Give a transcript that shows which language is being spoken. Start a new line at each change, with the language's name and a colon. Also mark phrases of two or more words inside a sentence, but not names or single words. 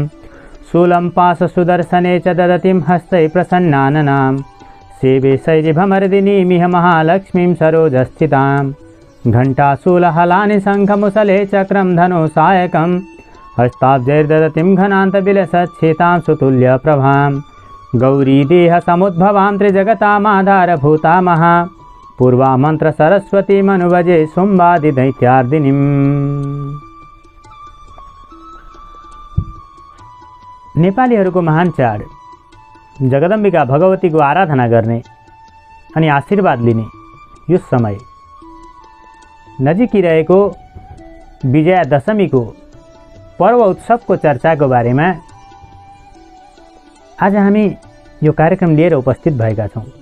Sanskrit: शूलं पाशसुदर्शने च ददतिं हस्तै प्रसन्नाननां सेवे शैरिभमर्दिनीमिह महालक्ष्मीं सरोजस्थितां घण्टाशूलहलानि शङ्खमुसले चक्रं धनुसायकं हस्ताब्जैर्ददतिं घनान्तविलसच्छेतां सुतुल्यप्रभां गौरीदेहसमुद्भवां त्रिजगतामाधारभूता महा पूर्वा मन्त्र सरस्वती मनुवजे शुम्भादिदैत्यार्दिनीम्।
Nepali: नेपालीहरूको महान चाड जगदम्बिका भगवतीको आराधना गर्ने अनि आशीर्वाद लिने यो समय नजिकिरहेको विजयादशमीको पर्व उत्सवको चर्चाको बारेमा आज हामी यो कार्यक्रम लिएर उपस्थित भएका छौँ।